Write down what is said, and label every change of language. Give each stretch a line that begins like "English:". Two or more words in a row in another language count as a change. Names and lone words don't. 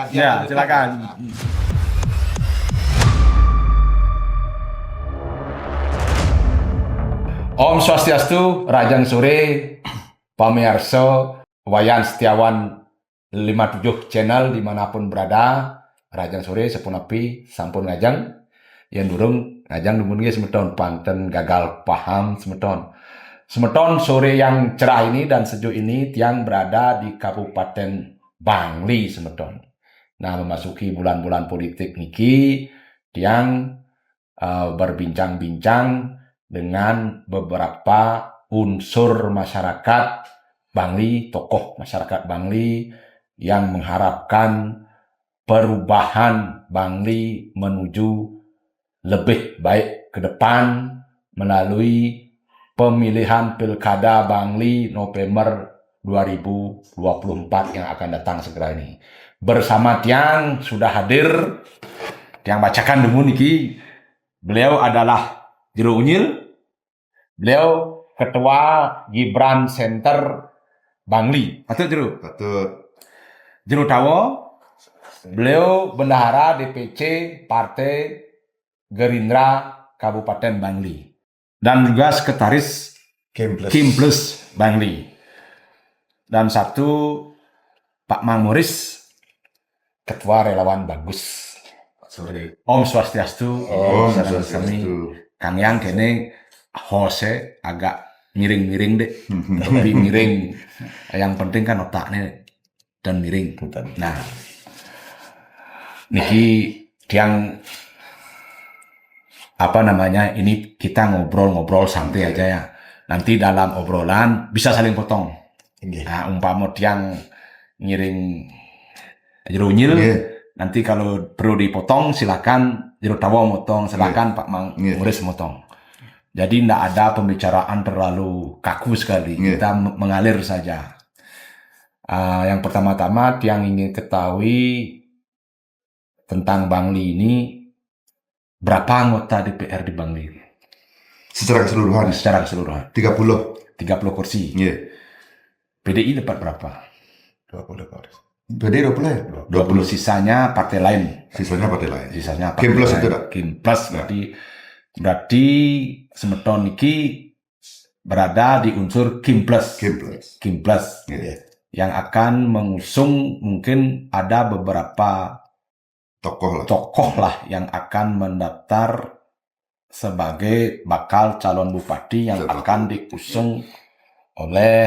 Indonesian: Ya, silakan. Om Swastiastu,
Balinese: Rajang Sore,
Indonesian: pamirsa, Wayan Setiawan 57 channel dimanapun berada,
Balinese: Rajang Sore sepunapi sampun ngajang, yang durung ngajang dumun ge semeton panten gagal paham semeton.
Indonesian: Semeton sore yang cerah ini dan sejuk ini tiang berada di Kabupaten Bangli semeton. Nah, memasuki bulan-bulan politik niki, tiang berbincang-bincang dengan beberapa unsur masyarakat Bangli, tokoh masyarakat Bangli yang mengharapkan perubahan Bangli menuju lebih baik ke depan melalui pemilihan Pilkada Bangli November 2024 yang akan datang segera ini. Bersama tiang sudah hadir, tiang bacakan dulu niki. Beliau adalah Jero Unyil, beliau Ketua Gibran Center Bangli. Atau Jero?
Balinese: Patut.
Indonesian: Jero Tawo, beliau Bendahara DPC Partai Gerindra Kabupaten Bangli. Dan juga Sekretaris Kim Plus Bangli. Dan satu Pak Mang Moris, Ketua Relawan Bagus. Sorry.
Balinese: Om Swastiastu. Om Sareng Swastiastu. sami.
Indonesian: Kang Yang kene hose agak miring-miring deh. Tapi miring. Yang penting kan otaknya dan miring. Nah, niki tiang apa namanya? Ini kita ngobrol-ngobrol santai aja ya. Nanti dalam obrolan bisa saling potong.
Balinese: Nah, umpama tiang ngiring jerunyil,
Indonesian: nanti kalau perlu dipotong silakan Jero Tawo motong, silakan Pak Mang Muris motong. Jadi tidak ada pembicaraan terlalu kaku sekali, kita mengalir saja. Yang pertama-tama yang ingin ketahui tentang Bangli ini, berapa anggota DPR di Bangli? Secara keseluruhan. Secara keseluruhan 30. 30 kursi. Iya. PDI dapat berapa? 20 Pak. Berarti 20 ya? 20 sisanya partai lain. Sisanya partai lain. Sisanya Kim Plus lain. itu dah. Kim Plus berarti semeton niki berada di unsur Kim Plus. Kim Plus. Iya. Yang akan mengusung mungkin ada beberapa tokoh lah yang akan mendaftar sebagai bakal calon bupati yang akan diusung oleh